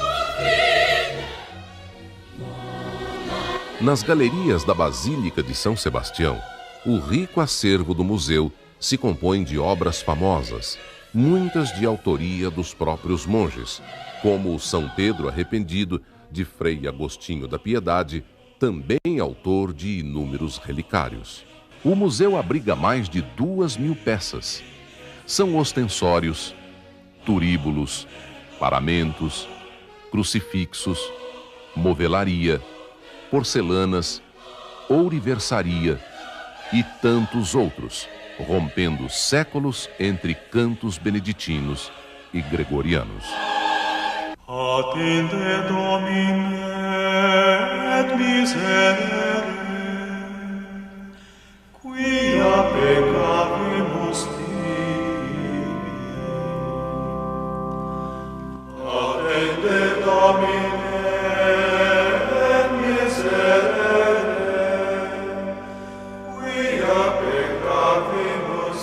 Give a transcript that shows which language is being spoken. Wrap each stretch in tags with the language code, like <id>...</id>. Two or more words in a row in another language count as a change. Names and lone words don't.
<pt>Nas galerias da Basílica de São Sebastião, o rico acervo do museu se compõe de obras famosas, muitas de autoria dos próprios monges, como o São Pedro Arrependido, de Frei Agostinho da Piedade, também autor de inúmeros relicários. O museu abriga mais de 2.000 peças. São ostensórios, turíbulos, paramentos, crucifixos, movelaria, porcelanas, ouriversaria e tantos outros, rompendo séculos entre cantos beneditinos e gregorianos.</pt> <la>Attende Domine et miserere, quia peccavimus tibi. Attende Domine et miserere, quia peccavimus</la>